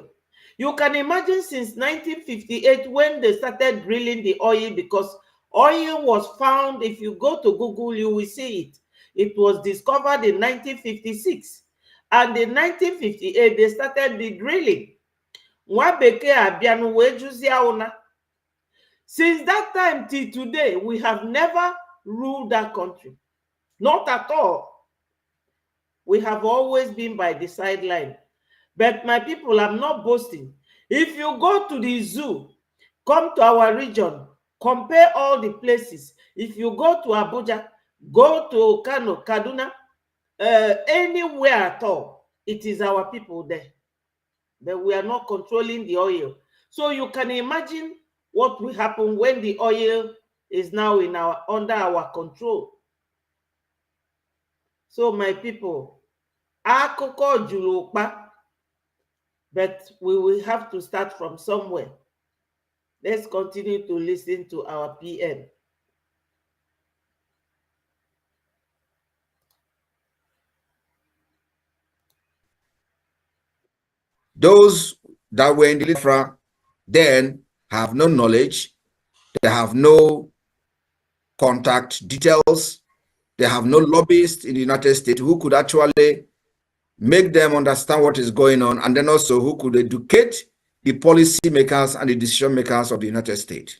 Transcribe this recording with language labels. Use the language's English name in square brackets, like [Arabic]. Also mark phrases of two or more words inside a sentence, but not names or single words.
[English] You can imagine since 1958 when they started drilling the oil, because oil was found, if you go to Google, you will see it. It was discovered in 1956. And in 1958, they started the drilling. [Igbo] nwa bekee abịanụ wee jụzie ụna. [English] Since that time till today, we have never ruled that country. Not at all. We have always been by the sideline. But my people, I'm not boasting. If you go to the zoo, come to our region, compare all the places. If you go to Abuja, go to Kano, Kaduna, anywhere at all, it is our people there. But we are not controlling the oil. So you can imagine what will happen when the oil is now under our control. So my people, [Igbo] akụkọ juru ụkpa, [English] but we will have to start from somewhere. Let's continue to listen to our PM. Those that were in the Biafra then have no knowledge, they have no contact details, they have no lobbyists in the United States who could actually make them understand what is going on, and then also who could educate the policy makers and the decision makers of the United States.